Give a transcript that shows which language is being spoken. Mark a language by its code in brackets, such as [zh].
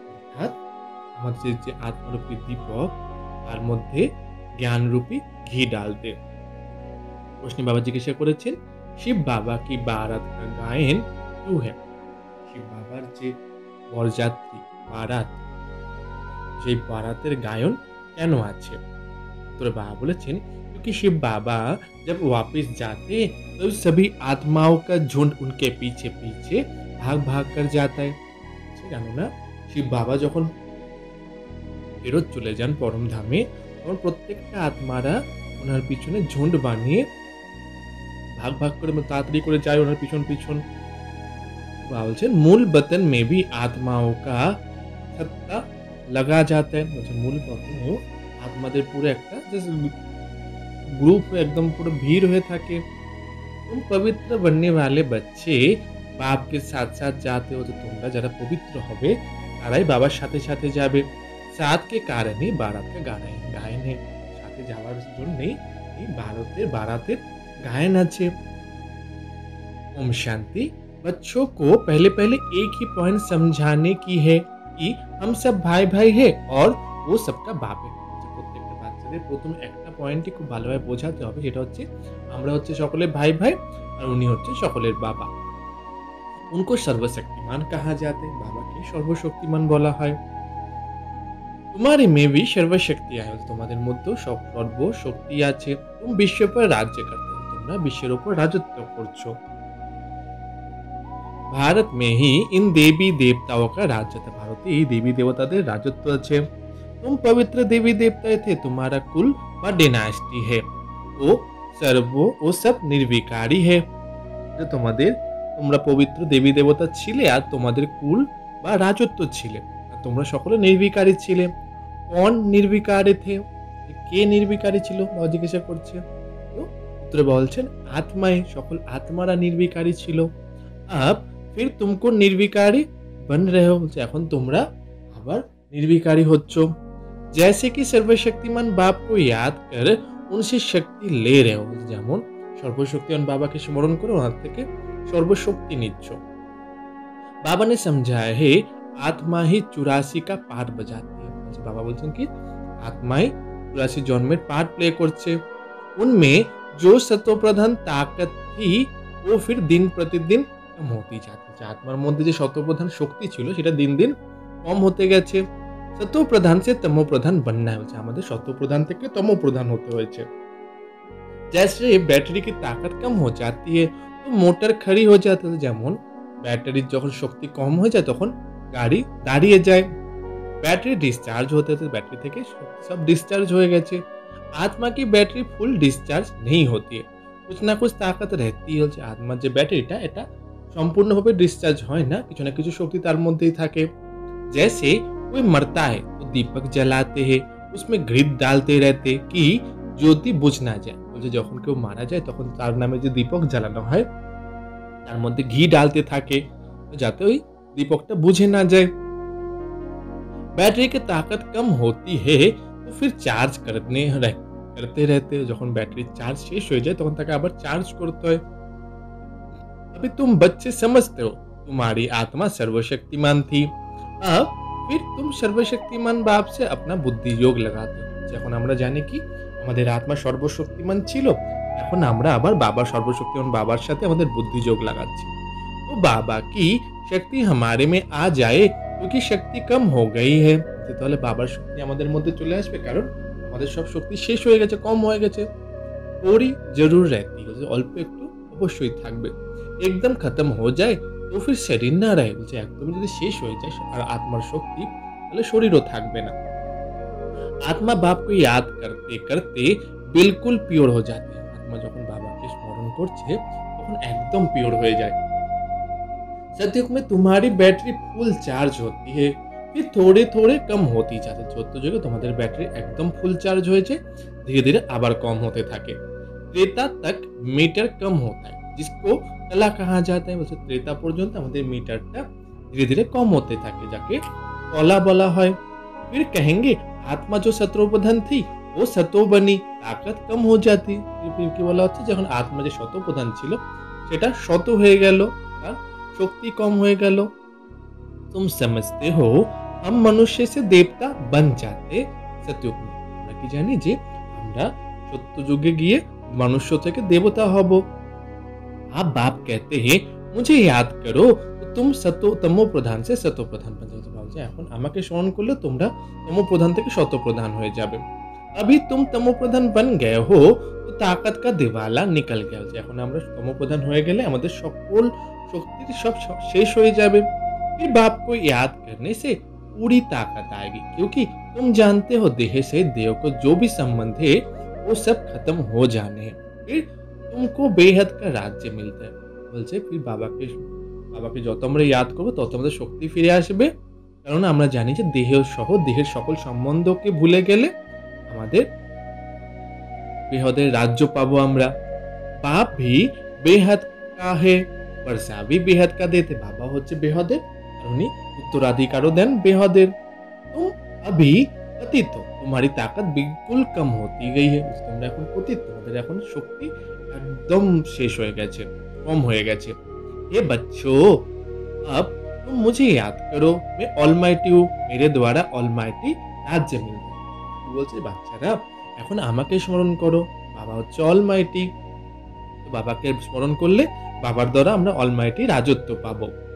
[bn] অর্থাৎ আমাদের যে আত্মরূপী দীপক তার মধ্যে জ্ঞানরূপী ঘি ডালতে। প্রশ্নে বাবা জিজ্ঞাসা করেছেন, [hi] শিব বাবা কি বারাত কা গায়েন क्यों है? [bn] শিব বাবার যে বরযাত্রী বারাত, সেই বারাতের গায়ন কেন আছে? উত্তরে বাবা বলেছেন, [hi] क्योंकि शिव बाबा जब वापस जाते तो सभी आत्माओं का झुंड उनके पीछे पीछे भाग भाग कर जाता है। [bn] কেননা শিব বাবা যখন ফেরত চলে যান পরম ধামে, তখন প্রত্যেকটা আত্মারা ওনার পিছনে ঝুন্ড বানিয়ে ভাগ ভাগ করে তাড়াতাড়ি করে যায় ওনার পিছন পিছন। বাবা বলছেন, [hi] মূল বতন মে ভি আত্মাओं का सत्ता लगा जाता है। [bn] মূল বতনেও আত্মাদের পুরো একটা গ্রুপ একদম পুরো ভিড় হয়ে থাকে। [hi] तुम पवित्र बनने वाले बच्चे बाप के साथ साथ जाते हो। [bn] তোমরা যারা পবিত্র হবে তারাই বাবার সাথে সাথে যাবে। [hi] साथ के कारण ही बारात का गायन है। [bn] সাথে যাওয়ার জন্যই এই বারাতের গায়ন আছে। [hi] ओम शांति। बच्चों को पहले पहले एक ही पॉइंट समझाने की है कि हम सब भाई भाई है और वो सबका बाप है। [bn] প্রত্যেকটা বাচ্চাদের প্রথম একটা পয়েন্টই খুব ভালোভাবে বোঝাতে হবে, সেটা হচ্ছে আমরা হচ্ছে সকলের ভাই ভাই আর উনি হচ্ছে সকলের বাবা। [hi] उनको सर्वशक्तिमान कहा जाते हैं। [bn] বাবাকে সর্বশক্তিমান বলা হয়। [hi] तुम्हारे में भी सर्वशक्ति है। [bn] তোমাদের মধ্যেও সর্বশক্তি আছে। [hi] तुम विश्व पर राज्य करते हो। [bn] তোমরা বিশ্বের উপর রাজত্ব করছো। [hi] भारत में ही इन देवी देवताओं का राज्य था। [bn] ভারতে এই দেবী দেবতাদের রাজত্ব আছে। [hi] तुम पवित्र देवी देवता थे। तुम्हारा कुल व डिनास्टी है। वो सब निर्विकारी है। [bn] তোমরা পবিত্র দেবী দেবতা ছিলে আর তোমাদের কুল বা রাজত্ব ছিলে, আর তোমরা সকলে নির্বিকারী ছিলে। [hi] কোন নির্বিকারে থে? [bn] কে নির্বিকারী ছিল বাবা জিজ্ঞাসা করছে। তো উত্তরে বলছেন, আত্মায়, সকল আত্মারা নির্বিকারী ছিল। [hi] আব ফির তুমকো নির্বিকারী বন রহে হো। [bn] এখন তোমরা আবার নির্বিকারী হচ্ছ। [hi] जैसे कि सर्वशक्तिमान बाप को याद कर उनसे शक्ति ले रहे हो। [bn] যেমন সর্বশক্তিমান বাবাকে স্মরণ করে ওনার থেকে সর্বশক্তি নিচ্ছ। [hi] बाबा ने समझाया है, आत्मा ही 84 का पार्ट बजाती है। [bn] बाबा বলছেন কি, আত্মাই 84 জন্মের পার্ট প্লে করছে। [hi] उनमें जो सत्वप्रधान ताकत थी वो फिर दिन प्रतिदिन कम होती जाती है। [bn] আত্মার মধ্যে যে সত্বপ্রধান শক্তি ছিল সেটা দিন দিন কম হতে গেছে। [hi] सत्वप्रधान से तमोप्रधान बनना है। [bn] আমাদের সত্বপ্রধান থেকে তমোপ্রধান হতে হয়েছে। [hi] जैसे बैटरी की ताकत कम हो जाती है तो मोटर खड़ी हो जाती है। [bn] যেমন ব্যাটারির যখন শক্তি কম হয়ে যায় তখন গাড়ি দাঁড়িয়ে যায়। [hi] बैटरी डिस्चार्ज होते थे। [bn] बैटरी থেকে [hi] सब डिस्चार्ज [bn] হয়ে গেছে। [hi] आत्मा की बैटरी फुल डिस्चार्ज नहीं होती है। कुछ ना कुछ ताकत रहती है। [bn] আত্মার যে ব্যাটারিটা এটা সম্পূর্ণভাবে ডিসচার্জ হয় না, কিছু না কিছু শক্তি তার মধ্যেই থাকে। [hi] जैसे कोई मरता है तो दीपक जलाते हैं, उसमें घृत डालते रहते कि ज्योति बुझ ना जाए। [bn] বলছে যখন কেউ মারা যায় তখন তার নামে যে দীপক জ্বালানো হয় তার মধ্যে ঘি ডালতে থাকে যাতে ওই দীপকটা বুঝে না যায়। [hi] बैटरी की ताकत कम होती है तो फिर चार्ज करते रहते। [bn] যখন ব্যাটারির চার্জ শেষ হয়ে যায় তখন তাকে আবার চার্জ করতে হয়। [hi] अभी तुम बच्चे समझते हो तुम्हारी आत्मा सर्वशक्तिमान थी। अब फिर तुम सर्वशक्तिमान बाप से अपना बुद्धि योग लगाते हो। [bn] এখন আমরা জানি কি আমাদের আত্মা সর্বশক্তিমান ছিল, এখন আমরা আবার সর্বশক্তিমান বাবার সাথে আমাদের বুদ্ধি যোগ লাগাচ্ছি। [hi] তো বাবা কি শক্তি हमारे में आ जाए क्योंकि शक्ति कम हो गई है। [bn] তাহলে বাবার শক্তি আমাদের মধ্যে চলে আসবে, কারণ আমাদের সব শক্তি শেষ হয়ে গেছে, কম হয়ে গেছে। [hi] थोड़ी जरूर रहती है, [bn] অল্প একটু অবশ্যই থাকবে। [hi] একদম খতম हो जाए तो फिर शरीर ना रहे, [bn] বলছে একদমই যদি শেষ হয়ে যায় আর আত্মার শক্তি, তাহলে শরীরও থাকবে না। [hi] আত্মা बाप को याद करते करते बिल्कुल प्योर हो जाते हैं, [bn] আত্মা যখন বাবাকে স্মরণ করছে তখন একদম পিওর হয়ে যায়। [hi] सतयुग में तुम्हारी बैटरी फुल चार्ज होती है, फिर थोड़े थोड़े कम होती जाते। [bn] সত্যযুগে তোমাদের ব্যাটারি একদম ফুল চার্জ হয়েছে, ধীরে ধীরে আবার কম হতে থাকে। [hi] त्रेता तक मीटर कम होता है, जिसको कला कहा जाता है। [bn] বলছে ত্রেতা পর্যন্ত আমাদের মিটারটা ধীরে ধীরে কম হতে থাকে, যাকে কলা বলা হয়। [hi] फिर कहेंगे आत्मा जो सतोप्रधान थी वो सतो बनी, ताकत कम हो जाती। [bn] फिर কি বলা হচ্ছে, যখন আত্মা যে শতপ্রধান ছিল সেটা শত হয়ে গেল, তার শক্তি কম হয়ে গেল। [hi] तुम समझते हो हम मनुष्य से देवता बन जाते सतयुग में, [bn] আমরা কি জানি যে আমরা সত্যযুগে গিয়ে মনুষ্য থেকে দেবতা হব। [hi] आप बाप कहते हैं मुझे याद करो तो तुम सतो तमो प्रधान से सतो प्रधान बन जाओगे। [bn] ভাবছে এখন আমাকে স্মরণ করলে তোমরা তমো প্রধান থেকে শত প্রধান হয়ে যাবে। [hi] अभी तुम तमो प्रधान बन गए हो तो ताकत का दिवाला निकल गया। [bn] এখন আমরা তমো প্রধান হয়ে গেলে আমাদের সকল শক্তির সব শেষ হয়ে যাবে। [hi] फिर बाप को याद करने से पूरी ताकत आएगी, क्योंकि तुम जानते हो देह से देव को जो भी संबंध है वो सब खत्म हो जाने हैं, फिर तुमको बेहद का राज्य मिलता है। [bn] বলছে फिर বাবাকে যত আমরা ইয়াদ করবো তত আমাদের শক্তি ফিরে আসবে, কারণ আমরা জানি যে দেহ সহ দেহের সকল সম্বন্ধকে ভুলে গেলে আমাদের বেহদের রাজ্য পাবো আমরা। [hi] বাপ ভি বেহদ কা হে, বর্ষা ভি বেহদ কা দেতে। [bn] বাবা হচ্ছে বেহদের, আর উনি উত্তরাধিকারও দেন বেহদের। [hi] तुम अभी पतित हो, तुम्हारी ताकत बिल्कुल कम होती गई है। [bn] তোমরা এখন পতিত, তোমাদের এখন শক্তি একদম শেষ হয়ে গেছে, কম হয়ে গেছে। [hi] ये बच्चों अब तुम मुझे याद करो, मैं ऑलमाइटी हूँ, मेरे द्वारा ऑलमाइटी राज्य मिलता है। [bn] বলছে বাচ্চারা এখন আমাকে স্মরণ করো, বাবা হচ্ছে অলমাইটি। তো বাবাকে স্মরণ করলে বাবার দ্বারা আমরা অলমাইটি রাজত্ব পাবো।